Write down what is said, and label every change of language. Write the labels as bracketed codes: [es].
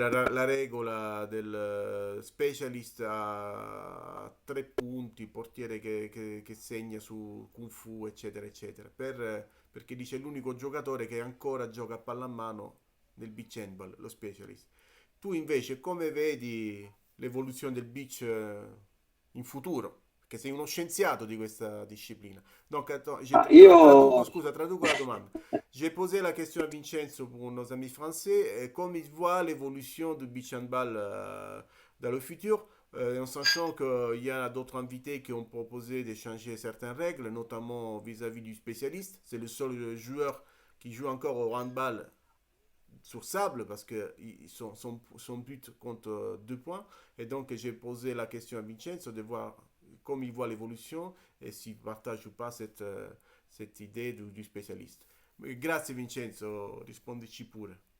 [it] la regola del specialist a 3 punti, portiere che segna su Kung Fu, eccetera, eccetera, perché dice è l'unico giocatore che ancora gioca a pallamano nel beach handball, lo specialist. Tu invece come vedi l'evoluzione del beach in futuro? Perché sei uno scienziato di questa disciplina. [fr] Donc, attends, [it] Io traduco la domanda. [fr] J'ai posé la question à Vincenzo pour nos amis français, comment ils voient l'évolution du beach handball dans le futur, en sachant qu'il y a d'autres invités qui ont proposé de changer certaines règles, notamment vis-à-vis du spécialiste. C'est le seul joueur qui joue encore au handball sur sable parce que son but compte 2 points. Et donc j'ai posé la question à Vincenzo de voir come il voit l'évolution e si partage ou pas cette idée du spécialiste. [it] Grazie Vincenzo, rispondici pure.